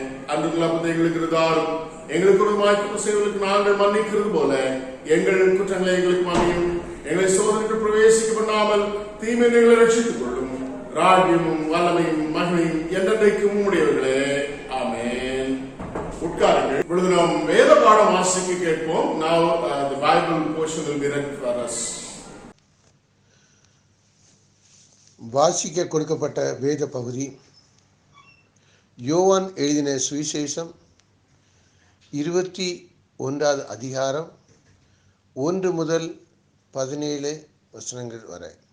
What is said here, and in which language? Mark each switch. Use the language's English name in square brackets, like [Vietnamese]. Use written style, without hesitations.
[Tamil] அன்று அப்பத்தை எங்களுக்கு இருந்தாலும் எங்களுக்கு ஒரு குற்றம் செய்வதற்கு நாங்கள் மன்னிக்கிறது போல எங்கள் குற்றங்களை எங்களுக்கு மன்னியும். எங்களை சோதனைக்கு பிரவேசிக்க பண்ணாமல் தீமை எங்களை ரட்சித்துக் கொள்ளும். ராஜ்யமும் வல்லமையும் மகிமையும் என்றென்றைக்கும் உம்முடையவர்களே. ஆமென். உட்காருங்கள். இப்பொழுது நாம் வேத பாடம் வாசிக்க கேட்போம். [English] Now the Bible portion will be read for us. [Tamil] வாசிக்க கொடுக்கப்பட்ட வேத பகுதி யோவான் எழுதின சுவிசேஷம் 21 அதிகாரம் 1 முதல் 17 வசனங்கள் வரை.